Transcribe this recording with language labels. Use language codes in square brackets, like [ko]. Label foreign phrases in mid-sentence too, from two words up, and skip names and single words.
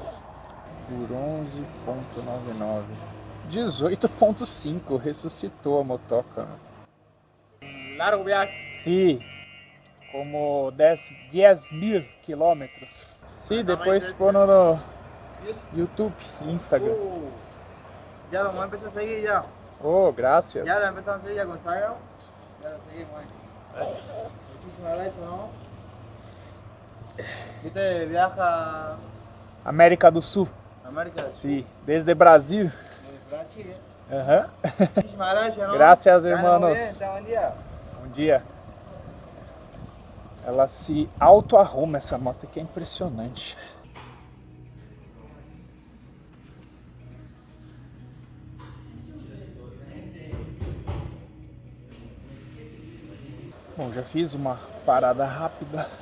[pt] Por 11,99. 18,5. Ressuscitou a motoca. [es] Largo viaje. [pt] Sim. Como 10.000 quilômetros. Sim, depois põe no YouTube e Instagram. [es] Ya lo vamos a empezar a seguir ya. Oh, gracias. Ya lo empezamos a seguir ya con Instagram. Ya lo seguimos ahí. Muchísimas gracias, ¿no? ¿Usted viaja [pt] América do Sul. [es] a América del Sur? [pt] Sim, desde Brasil. [es] De Brasil, ¿eh? Aham. Muchísimas gracias, ¿no? Gracias, Que ande hermanos. muy bien, tenga buen día. [pt] Bom dia. Ela se auto-arruma, essa moto aqui, é impressionante. Bom, já fiz uma parada rápida.